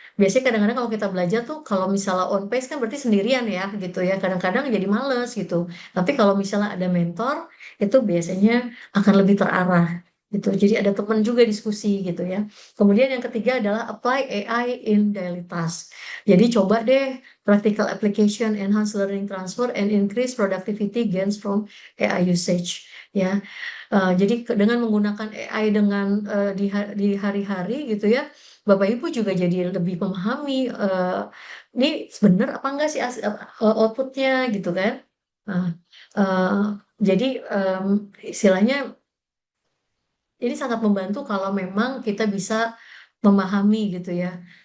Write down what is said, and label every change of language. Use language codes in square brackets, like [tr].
[id] Biasanya kadang-kadang kalau kita belajar tuh kalau misalnya on pace kan berarti sendirian ya gitu ya. Kadang-kadang jadi males gitu. Tapi kalau misalnya ada mentor itu biasanya akan lebih terarah gitu. Jadi ada teman juga diskusi gitu ya. Kemudian yang ketiga adalah [en] apply AI in daily task. [id] Jadi coba deh [en] practical application, enhance learning transfer, and increase productivity gains from AI usage. [id] Ya, jadi dengan menggunakan AI dengan di hari-hari gitu ya, Bapak Ibu juga jadi lebih memahami ini benar apa enggak sih outputnya gitu kan. Nah, eh, jadi istilahnya ini sangat membantu kalau memang kita bisa memahami gitu ya.